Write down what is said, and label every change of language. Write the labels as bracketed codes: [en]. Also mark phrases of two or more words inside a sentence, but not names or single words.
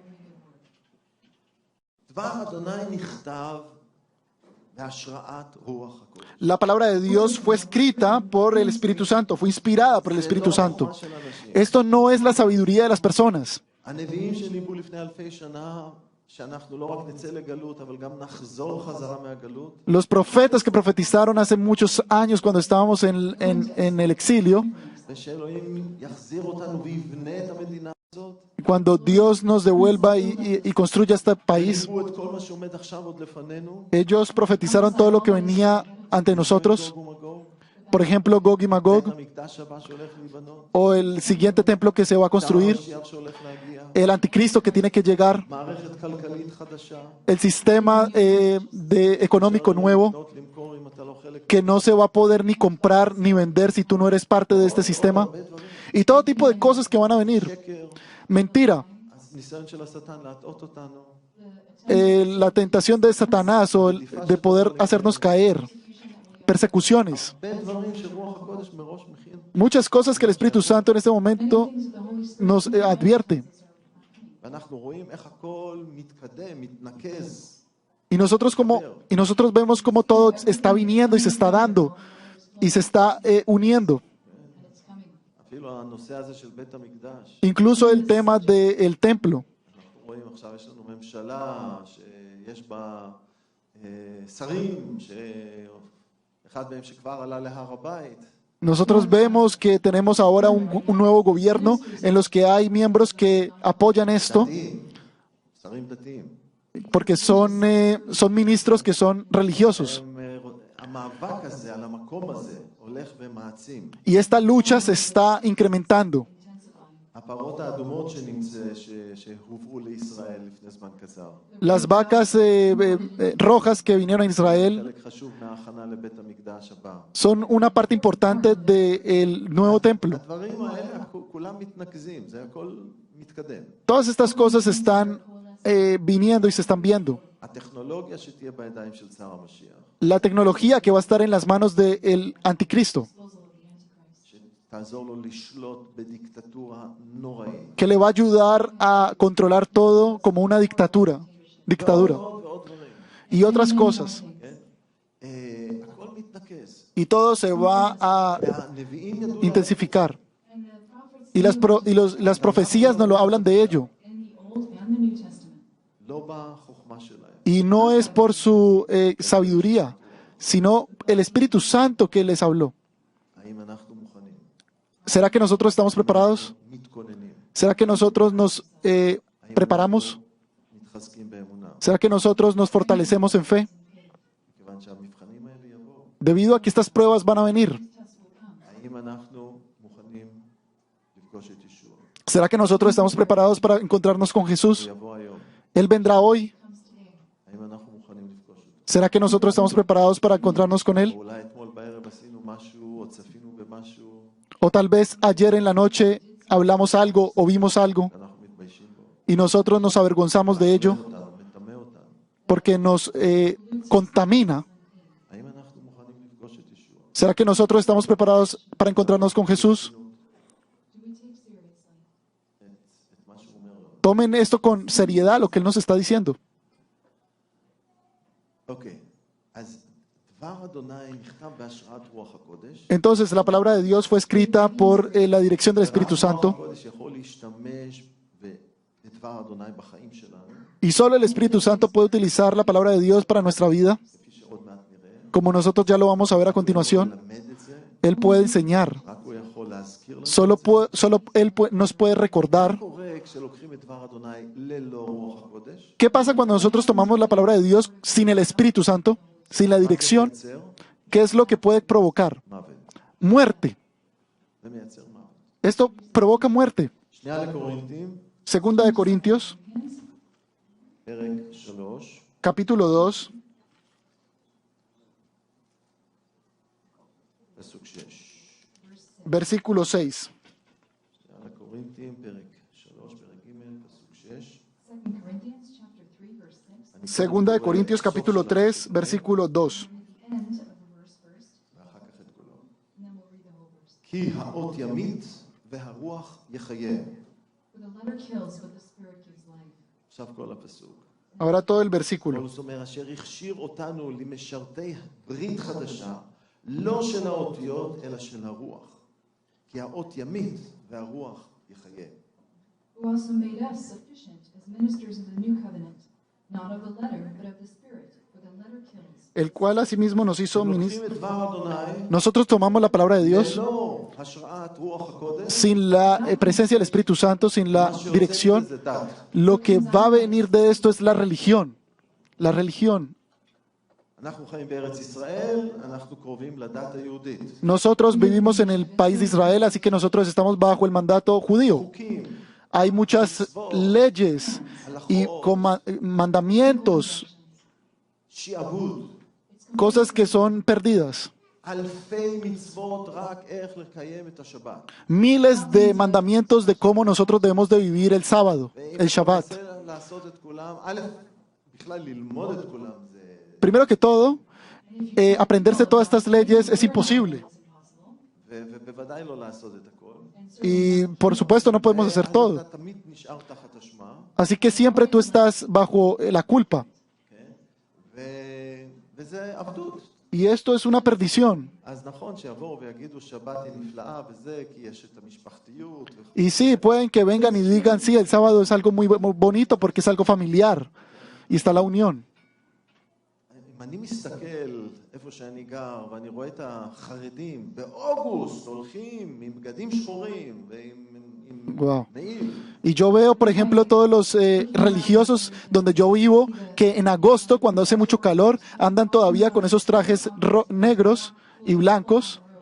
[he] דבר אדוני נכתב בהשראת רוח הקודש. [es] La palabra de Dios fue escrita por el Espíritu Santo, fue inspirada por el Espíritu Santo. Esto no es la sabiduría de las personas. [he] הנביאים שניבאו לפני אלפי שנה, שאנחנו לא רק נצא לגלות, אבל גם נחזור חזרה מהגלות. [es] Los profetas que profetizaron hace muchos años cuando estábamos en el exilio, [he] ושאלוהים יחזיר אותנו ויבנה את המדינה הזאת. [es] cuando Dios nos devuelva y construya este país, [he] ניבאו את כל מה שעומד עכשיו עוד לפנינו. [es] ellos profetizaron todo lo que venía ante nosotros, [he] גוג ומגוג. [es] por ejemplo, Gog y [he] בית [es] Magog, [he] המקדש הבא שהולך להיבנות. [es] o el siguiente templo que se va a construir, [he] המשיח שהולך להגיע. [es] el anticristo que tiene que llegar, [he] מערכת כלכלית חדשה. [es] el sistema económico nuevo, [he] לקנות, למכור אם אתה לא חלק. [es] que no se va a poder ni comprar ni vender si tú no eres parte de este sistema, y todo tipo de cosas que van a venir. [he] שקר. [es] Mentira, [he] הניסיון של השטן להטעות אותנו. [es] la tentación de Satanás o de poder hacernos caer, persecuciones, [he] הרבה דברים שרוח הקודש מראש מכין. [es] muchas cosas que el Espíritu Santo en este momento nos advierte. [he] ואנחנו רואים איך הכל מתקדם, מתנקז. [es] Y nosotros vemos cómo todo está viniendo y se está dando y se está uniendo. [he] אפילו הנושא הזה של בית המקדש. [es] Incluso el tema del templo. [he] אנחנו רואים עכשיו יש לנו ממשלה שיש בה שרים, שאחד מהם שכבר עלה להר הבית. [es] Nosotros vemos que tenemos ahora un nuevo gobierno en los que hay miembros que apoyan esto [he] דתיים, שרים דתיים. [es] porque son ministros que son religiosos. [he] המאבק הזה על המקום הזה הולך ומעצים. [es] Y esta lucha se está incrementando. [he] הפרות האדומות שהובאו לישראל לפני זמן קצר. [es] Las vacas rojas que vinieron a Israel [he] חלק חשוב מההכנה לבית המקדש הבא. [es] son una parte importante del nuevo templo. [he] הדברים האלה כולם מתנקזים, זה הכל מתקדם. [es] Todas estas cosas están viniendo y se están viendo. [he] הטכנולוגיה שתהיה בידיים של שר המשיח, [es] La tecnología que va a estar en las manos del anticristo, [he] שתעזור לו לשלוט בדיקטטורה נוראית. [es] que le va a ayudar a controlar todo como una dictadura. [he] ועוד דברים. [es] Y otras cosas. [he] הכל מתנקז. [es] Y todo se va a [he] והנביאים ידעו [es] intensificar. Y las profecías nos lo hablan de ello. [en] in the Old and the New Testament. [he] לא בחוכמה שלהם. [es] Y no es por su sabiduría, sino el Espíritu Santo que les habló. [he] האם אנחנו מוכנים? [es] ¿Será que nosotros estamos preparados? [he] מתכוננים. [es] ¿Será que nosotros nos preparamos? [he] מתחזקים באמונה. [es] ¿Será que nosotros nos fortalecemos en fe? [he] מכיוון שהמבחנים האלה יבואו. [es] Debido a que estas pruebas van a venir. [he] האם אנחנו מוכנים לפגוש את ישוע? [es] ¿Será que nosotros estamos preparados para encontrarnos con Jesús? [he] הוא יבוא היום. [es] Él vendrá hoy. [he] האם אנחנו מוכנים לפגוש אותו? [es] ¿Será que nosotros estamos preparados para encontrarnos con Él? [he] או אולי אתמול בערב עשינו משהו, או צפינו במשהו, [es] O tal vez ayer en la noche hablamos algo o vimos algo [he] שאנחנו מתביישים בו. [es] y nosotros nos avergonzamos de ello [he] אותנו, מטמא אותנו. [es] porque nos contamina. [he] האם אנחנו מוכנים לפגוש את ישוע? [es] ¿Será que nosotros estamos preparados para encontrarnos con Jesús? [he] את מה שהוא אומר לנו. [es] Tomen esto con seriedad, lo que Él nos está diciendo. [he] אוקיי, אז דבר אדוני נכתב בהשראת רוח הקודש. [es] Entonces, la palabra de Dios fue escrita por la dirección del Espíritu [he] רוח [es] Santo [he] הקודש יכול להשתמש בדבר אדוני בחיים שלנו, [es] y solo el Espíritu Santo puede utilizar la palabra de Dios para nuestra vida, [he] כפי שעוד מעט נראה. [es] como nosotros ya lo vamos a ver a continuación. [he] ללמד את זה, [es] Él puede enseñar, [he] רק הוא יכול להזכיר לנו. [es] solo Él nos puede recordar. [he] מה קורה כשלוקחים את דבר אדוני ללא רוח הקודש? [es] ¿Qué pasa cuando nosotros tomamos la palabra de Dios sin el Espíritu Santo, sin la dirección? [he] מייצר [es] ¿Qué es lo que puede provocar? [he] מוות. [es] Muerte. [he] זה מייצר מוות. [es] Esto provoca muerte. [he] שנייה לקורינתים, [es] Segunda de Corintios, [he] פרק 3, [es] capítulo 2, [he] פסוק 6. [es] versículo 6. [he] שנייה לקורינתים, פרק 3, פרק ג', פסוק 6. [en] 2 Corinthians chapter 3, verse 6. [es] Segunda de Corintios, capítulo 3, versículo 2. [en] The end of the verse first, [he] ואחר כך את כולו. [en] and then we'll read the whole verse. [he] כי האות ימית והרוח יחיה. [en] For the letter kills, but the spirit gives life. [he] עכשיו כל הפסוק. [es] Ahora todo el versículo. [he] פאולוס אומר, אשר הכשיר אותנו למשרתי ברית חדשה, לא של האותיות, אלא של הרוח. כי האות ימית והרוח יחיה. [en] Who also made us sufficient as ministers of the new covenant, not of the letter, but of the spirit. For the letter kills. [es] El cual asimismo nos hizo [he] לוקחים את דבר אדוני, [es] Nosotros tomamos la palabra de Dios [he] ללא השראת rוח הקודש, [es] sin la presencia del Espíritu Santo, sin la [he] מה שיוצא [es] dirección. [he] מזה דת. [es] Lo que va a venir de esto es la religión. La religión. [he] אנחנו חיים בארץ ישראל, אנחנו קרובים לדת היהודית. [es] Nosotros vivimos en el país de Israel, así que nosotros estamos bajo el mandato judío. [he] חוקים, [es] Hay muchas leyes y mandamientos, [he] שעבוד, [es] cosas que son perdidas. [he] אלפי מצוות רק איך לקיים את השבת. [es] Miles de mandamientos de cómo nosotros debemos de vivir el sábado, el Shabbat. [he] ואם אתה מנסה לעשות את כולם, א', בכלל ללמוד את כולם זה... [es] Primero que todo, aprenderse todas estas leyes es imposible. [he] ובוודאי לא לעשות את הכל. [es] Y por supuesto no podemos hacer [he] אז [es] todo. [he] אתה תמיד נשאר תחת אשמה, [es] Así que siempre tú estás bajo la culpa. [he] כן? וזה עבדות. [es] Y esto es una perdición. [he] אז נכון שיבואו ויגידו שבת היא נפלאה וזה, כי יש את המשפחתיות וכו'. [es] Y sí, pueden que vengan y digan, sí, el sábado es algo muy bonito porque es algo familiar y está la unión. [he] אם אני מסתכל איפה שאני גר, ואני רואה את החרדים באוגוסט הולכים עם בגדים שחורים ועם Wow. מעיל, [es] Y yo veo, por ejemplo, todos los religiosos donde yo vivo, que en agosto, cuando hace mucho calor, andan todavía con esos trajes negros y blancos,